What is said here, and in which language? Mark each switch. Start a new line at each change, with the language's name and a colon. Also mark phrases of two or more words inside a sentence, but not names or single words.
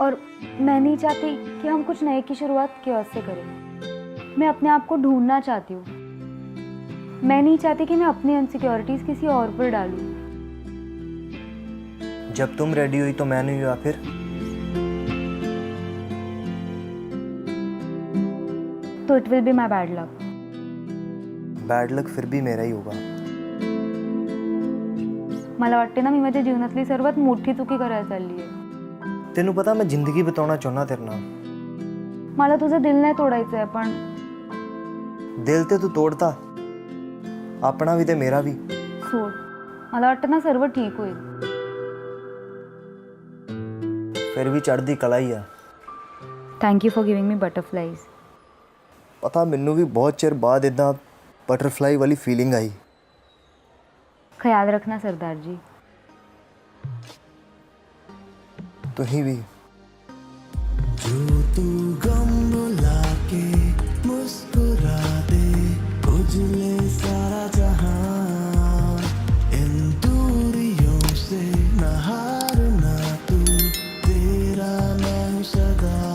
Hindi: और मैं नहीं चाहती कि हम कुछ नए की शुरुआत क्यों से करें। मैं अपने आप को ढूंढना चाहती हूँ। मैं नहीं चाहती कि मैं अपनी इनसिक्योरिटीज किसी और पर डालूं। जब तुम रेडी हुई तो मैं नहीं हुआ फिर?
English: तो it will be my bad luck। bad luck
Hindi: फिर भी मेरा ही होगा।
Marathi: मला वाटते ना मी माझ्या जीवनातली सर्वात मोठी चुकी करायला चालली आहे।
Punjabi: ਤੈਨੂੰ ਪਤਾ ਮੈਂ ਜ਼ਿੰਦਗੀ ਬਿਤਾਉਣਾ ਚਾਹੁੰਨਾ ਤੇਰੇ ਨਾਲ।
Marathi: मला तुझं दिल नाही तोडायचं आहे, पण
Punjabi: ਦਿਲ ਤੇ ਤੂੰ ਤੋੜਦਾ, ਅਪਣਾ ਭੀ ਤੇ ਮੇਰਾ ਭੀ।
Marathi: सोड। मला वाटतं ना सर्व ठीक होईल।
Punjabi: ਫਿਰ ਭੀ ਚੜ੍ਹਦੀ ਕਲਾ ਹੀ ਹੈ।
English: thank you for giving me butterflies.
Punjabi: ਪਤਾ ਮੈਨੂੰ ਭੀ ਬਹੁਤ ਚਿਰ ਬਾਦ ਇੱਦਾਂ ਬਟਰਫਲਾਈ ਵਾਲੀ ਫੀਲਿੰਗ ਆਈ।
Hindi: ख्याल रखना सरदार जी।
Punjabi: ਤੁਹੀ ਭੀ।
Hindi: जो तू गम भुला के मुस्कुरा दे, उजले सारा जहां, इन दूरियों से न हारना तू, तेरा मैं हूं सदा।